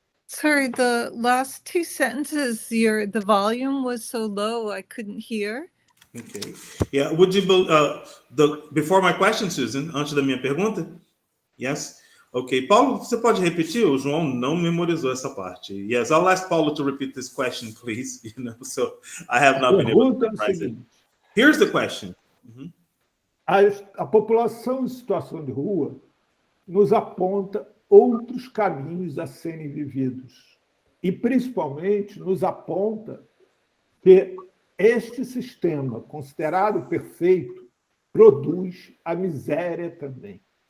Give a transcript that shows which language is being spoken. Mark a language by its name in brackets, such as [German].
[English] Sorry, the last 2 sentences, the volume was so low I couldn't hear. Okay. Yeah. Would you before my question, Susan? [Portuguese] Antes da minha pergunta? [English] Yes. Okay. [Portuguese] Paulo, você pode repetir? O João não memorizou essa parte. [English] Yes. I'll ask Paulo to repeat this question, please. So I have not been able to memorize it. Here's the question. Mm-hmm. [Portuguese] A população em situação de rua nos aponta outros caminhos a serem vividos. E, principalmente, nos aponta que este sistema, considerado perfeito, produz a miséria também.